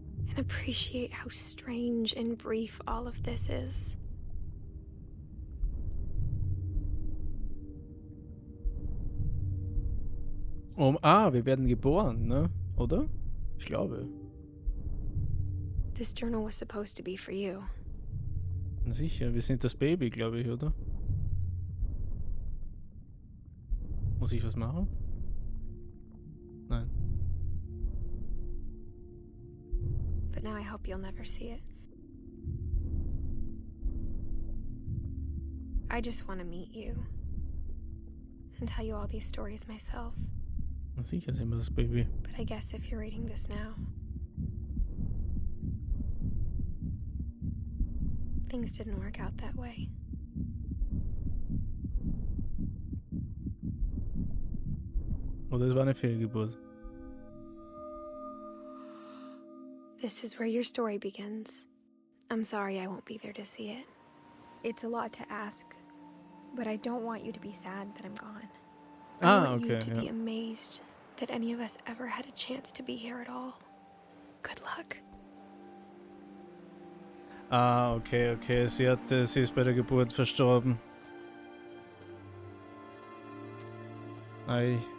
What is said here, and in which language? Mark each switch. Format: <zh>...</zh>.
<en>and appreciate how strange and brief all of this is.</en> <de>Wir werden geboren, ne? Oder? Ich glaube.</de> <en>This journal was supposed to be for you.</en> <de>Sicher, wir sind das Baby, glaube ich, oder? Muss ich was machen? Nein.</de> <en>But now I hope you'll never see it. I just want to meet you and tell you all these stories myself.</en> <de>Sicher sind wir das Baby.</de> <en>But I guess if you're reading this now, things didn't work out that way.</en> <de>Oder es war eine Fehlgeburt.</de> <en>This is where your story begins. I'm sorry I won't be there to see it. It's a lot to ask, but I don't want you to be sad that I'm gone. I want you to be amazed that any of us ever had a chance to be here at all. Good luck. Okay.</en> <de>Sie ist bei der Geburt verstorben. Ei.</de>